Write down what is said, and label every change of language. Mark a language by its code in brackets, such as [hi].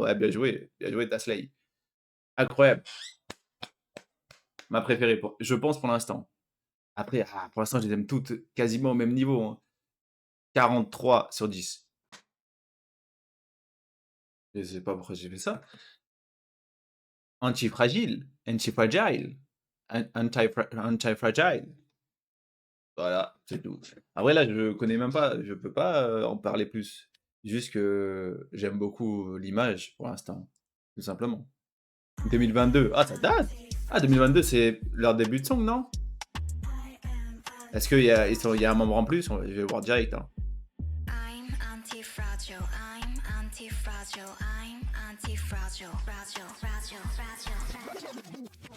[fr] Ouais, bien joué, t'as slay. Incroyable. Ma préférée, je pense pour l'instant. Après, pour l'instant, je les aime toutes quasiment au même niveau, hein. 43 sur 10. Je sais pas pourquoi j'ai fait ça. Anti-fragile, anti-fragile, anti-fragile. Voilà, c'est tout. Après là, je connais même pas, je peux pas, en parler plus. Juste que j'aime beaucoup l'image pour l'instant, tout simplement. 2022, ça date! 2022, c'est leur début de song, non? Est-ce qu'il y a un membre en plus? Je vais voir direct, hein. [en] I'm anti-fragile, I'm anti-fragile, I'm anti-fragile, fragile, fragile, fragile, fragile.